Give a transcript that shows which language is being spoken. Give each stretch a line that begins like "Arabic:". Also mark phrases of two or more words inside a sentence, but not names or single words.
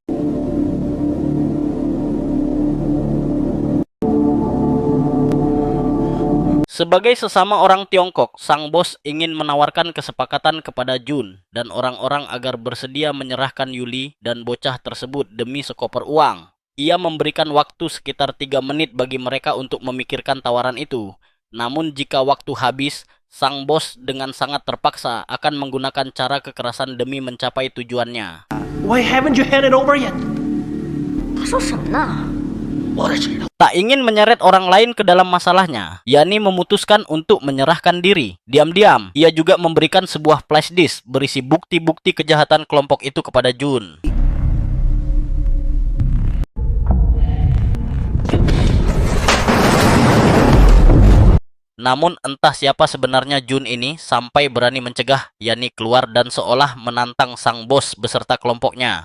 Indonesian: Sebagai sesama orang Tiongkok, sang bos ingin menawarkan kesepakatan kepada Jun dan orang-orang agar bersedia menyerahkan Yuli dan bocah tersebut demi sekoper uang. Ia memberikan waktu sekitar 3 menit bagi mereka untuk memikirkan tawaran itu. Namun jika waktu habis, sang bos dengan sangat terpaksa akan menggunakan cara kekerasan demi mencapai tujuannya.
English: Why haven't you handed over yet?
Chinese: 他说什么呢？
Indonesian: Tak ingin menyeret orang lain ke dalam masalahnya, Yani memutuskan untuk menyerahkan diri. Diam-diam, ia juga memberikan sebuah
English: flash disk
Indonesian: berisi bukti-bukti kejahatan kelompok itu kepada Jun. Namun entah siapa sebenarnya Jun ini sampai berani mencegah Yani keluar dan seolah menantang sang bos beserta kelompoknya.